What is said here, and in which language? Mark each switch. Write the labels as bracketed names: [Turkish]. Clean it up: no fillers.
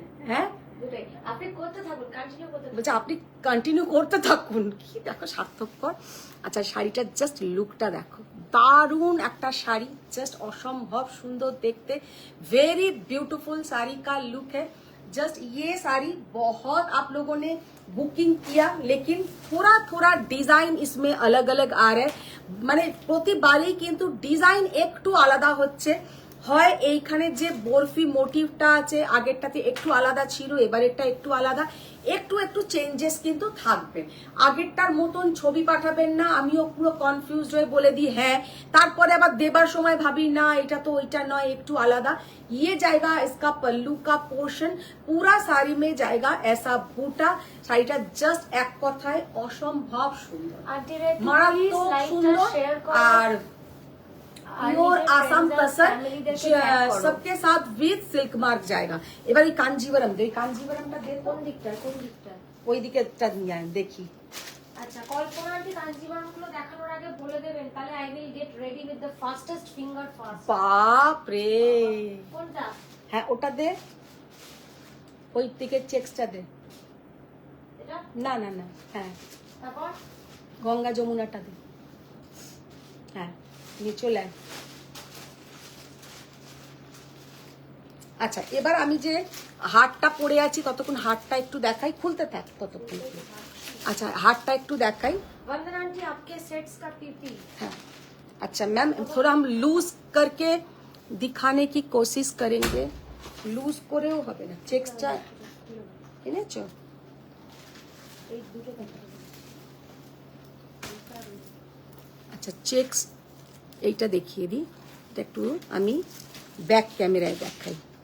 [Bangla] হ্যাঁ আপনি করতে থাকুন, কন্টিনিউ করতে থাকুন। বলছে আপনি কন্টিনিউ করতে থাকুন, কি দেখো সার্থকর। আচ্ছা শাড়িটার জাস্ট লুকটা দেখো, दारुण একটা শাড়ি, জাস্ট অসম্ভব সুন্দর দেখতে, [Hindi] वेरी ब्यूटीफुल साड़ी का लुक है। जस्ट ये साड़ी बहुत आप लोगों ने बुकिंग किया, लेकिन थोड़ा थोड़ा डिजाइन इसमें अलग अलग आ रहा है, [Bangla] মানে প্রতিবারই কিন্তু ডিজাইন একটু আলাদা হচ্ছে। হয় এইখানে যে বরফি মোটিভটা আছে আগেরটাতে একটু আলাদা ছিল, এবারেরটা একটু আলাদা, একটু একটু চেঞ্জেস কিন্তু থাকবে। আগেরটার মতন ছবি পাঠাবেন না, আমিও পুরো কনফিউজড হয়ে বলে দিই হ্যাঁ, তারপরে আবার দেবার সময় ভাবি না এটা তো ওইটা নয়, একটু আলাদা। [Hindi] ये जाएगा इसका पल्लू का पोर्शन, पूरा साड़ी में जाएगा ऐसा बूटा। [Bangla] শাড়িটা জাস্ট এক কথায় অসম্ভব সুন্দর, মারাত্মক সুন্দর। [Hindi] আর प्योर आसाम तसर सबके साथ विद सिल्क मार्क जाएगा। [Bangla] এবার এই কাঞ্জিবরম, এই কাঞ্জিবরমটা দেখ কোন দিকটা কোন দিকটা? ওই দিকেটা নিয়ে আয় দেখি। আচ্ছা কল্পনা আন্টি কাঞ্জিভারাম গুলো দেখানোর আগে বলে দেবেন, তাহলে [English] I will get ready with the fastest finger first. [Bangla] বাপ রে, কোনটা? হ্যাঁ ওটা দে, ওই দিকে চেক্সটা দে। এটা না না না, হ্যাঁ তারপর গঙ্গা যমুনাটা দে, হ্যাঁ নিয়ে চলে আয়। আচ্ছা এবার আমি যে হারটা পরে আছি ততক্ষণ হারটা একটু দেখাই, খুলতে থাক ততক্ষণ। আচ্ছা হারটা একটু দেখাই। [Hindi] वंदना आंटी आपके सेट्स का पीपी। हाँ अच्छा मैम, थोड़ा हम लूज करके दिखाने की कोशिश करेंगे। [Bangla] लूज करेও হবে না, চেকসটা এনেছো? এই দুটো কথা আচ্ছা চেকস এইটা দেখিয়ে দিই, এটা একটু আমি ব্যাক ক্যামেরায় দেখাই।